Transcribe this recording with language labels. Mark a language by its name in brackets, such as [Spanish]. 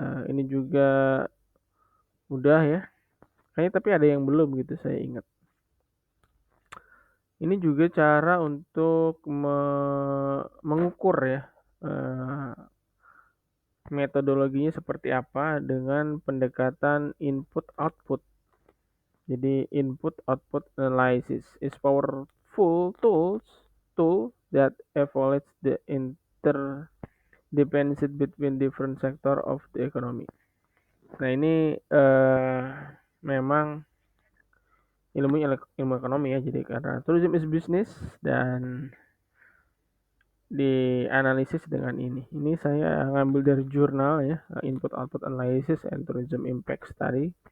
[Indonesian] Ini juga udah ya, kayaknya, tapi ada yang belum gitu saya ingat. Ini juga cara untuk mengukur ya, metodologinya seperti apa dengan pendekatan input-output. [English] Jadi input-output analysis is powerful tool that evaluates the interdependency between different sector of the economy. [Indonesian] Nah ini memang ilmu ekonomi ya, jadi karena [English] tourism is business [Indonesian] dan dianalisis dengan ini. Ini saya ngambil dari jurnal ya, Input Output Analysis and Tourism Impact Study.